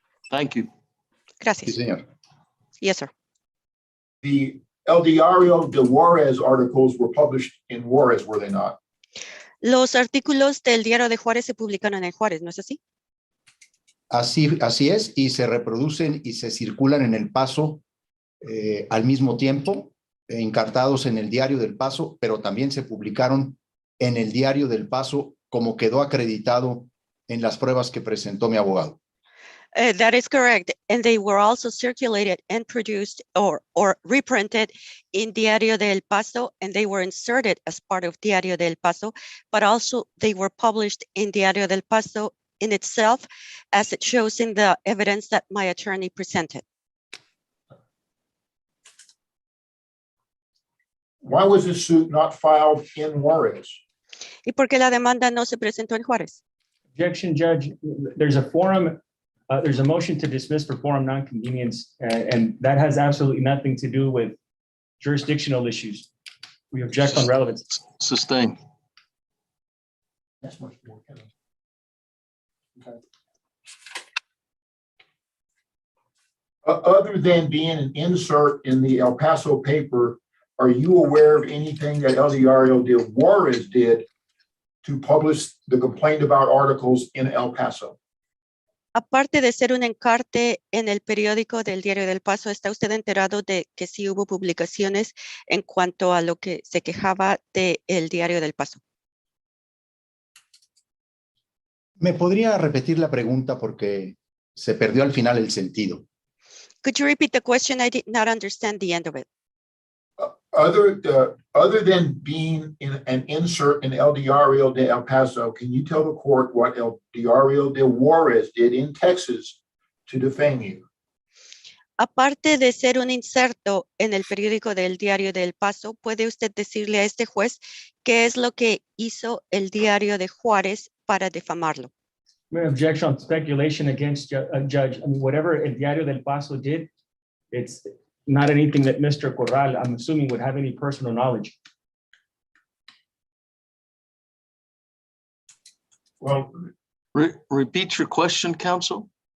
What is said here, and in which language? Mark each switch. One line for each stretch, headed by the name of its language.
English: Thank you.
Spanish: Gracias. Sí, señor.
English: Yes, sir. The El Diario de Juarez articles were published in Juarez, were they not?
Spanish: Los artículos del Diario de Juárez se publicaron en Juárez, ¿no es así? Así es, y se reproducen y se circulan en el Paso al mismo tiempo, encartados en el Diario del Paso, pero también se publicaron en el Diario del Paso como quedó acreditado en las pruebas que presentó mi abogado.
English: That is correct. And they were also circulated and produced or reprinted in Diario del Paso, and they were inserted as part of Diario del Paso, but also they were published in Diario del Paso in itself, as it shows in the evidence that my attorney presented. Why was this suit not filed in Juarez?
Spanish: ¿Y por qué la demanda no se presentó en Juárez?
English: Objection, Judge. There's a forum, there's a motion to dismiss for forum nonconvenience, and that has absolutely nothing to do with jurisdictional issues. We object on relevance. Sustain. That's much more. Okay. Other than being an insert in the El Paso paper, are you aware of anything that El Diario de Juarez did to publish the complaint about articles in El Paso?
Spanish: Aparte de ser un encarte en el periódico del Diario del Paso, ¿está usted enterado de que sí hubo publicaciones en cuanto a lo que se quejaba del Diario del Paso? ¿Me podría repetir la pregunta porque se perdió al final el sentido?
English: Could you repeat the question? I did not understand the end of it. Other than being an insert in El Diario de El Paso, can you tell the court what El Diario de Juarez did in Texas to defame you?
Spanish: Aparte de ser un inserto en el periódico del Diario del Paso, ¿puede usted decirle a este juez qué es lo que hizo el Diario de Juárez para difamarlo?
English: Objection on speculation against Judge. I mean, whatever El Diario del Paso did, it's not anything that Mr. Corral, I'm assuming, would have any personal knowledge. Well, Repeat your question, counsel.